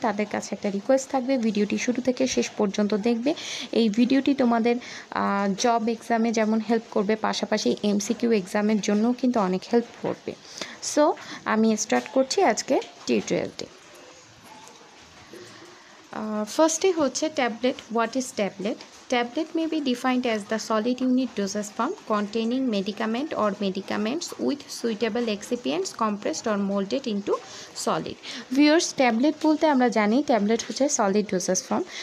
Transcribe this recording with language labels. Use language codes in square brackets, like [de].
[bn] তাদের কাছে একটা রিকোয়েস্ট থাকবে, ভিডিওটি শুরু থেকে শেষ পর্যন্ত দেখবে। এই ভিডিওটি তোমাদের জব এক্সামে যেমন হেল্প করবে, পাশাপাশি এমসিকিউ এক্সামের জন্যও কিন্তু অনেক হেল্প করবে। সো আমি স্টার্ট করছি আজকে টিউটোরিয়ালটি। Firstly হচ্ছে tablet. [en] What is tablet? Tablet may be defined as the solid unit dosage form containing medicament or medicaments with suitable excipients compressed or molded into solid. [bn] Viewers, tablet বলতে আমরা জানি tablet হচ্ছে solid doses form.